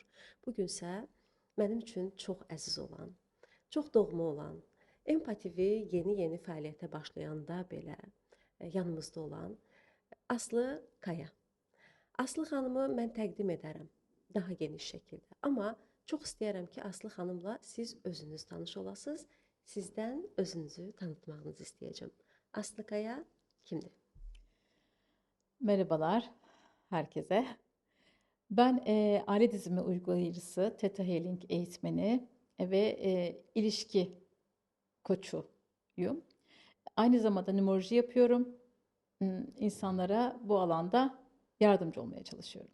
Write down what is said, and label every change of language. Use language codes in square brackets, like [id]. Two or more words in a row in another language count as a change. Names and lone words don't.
[az] Bu gün isə mənim üçün çox əziz olan, çox doğma olan, Empati yeni-yeni fəaliyyətə başlayanda belə yanımızda olan Aslı Kaya. Aslı xanımı mən təqdim edərəm daha geniş şəkildə. Amma çox istəyərəm ki, Aslı xanımla siz özünüz tanış olasınız. Sizdən özünüzü tanıtmağınızı istəyəcəm. Aslı Kaya kimdir? [tr] Merhabalar herkese. Ben aile dizimi uygulayıcısı, Theta Healing eğitmeni ve ilişki koçuyum. Aynı zamanda numeroloji yapıyorum. İnsanlara bu alanda yardımcı olmaya çalışıyorum.